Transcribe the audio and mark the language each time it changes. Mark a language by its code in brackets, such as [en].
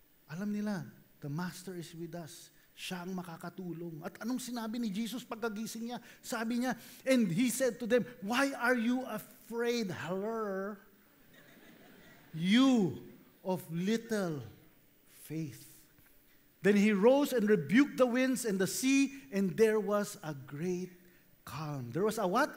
[tl] Alam nila, [en] the Master is with us. [tl] Siya ang makakatulong. At anong sinabi ni Jesus pagkagising niya? Sabi niya, [en] and He said to them, why are you afraid, hello? You of little faith. Then He rose and rebuked the winds and the sea, and there was a great calm. There was a what?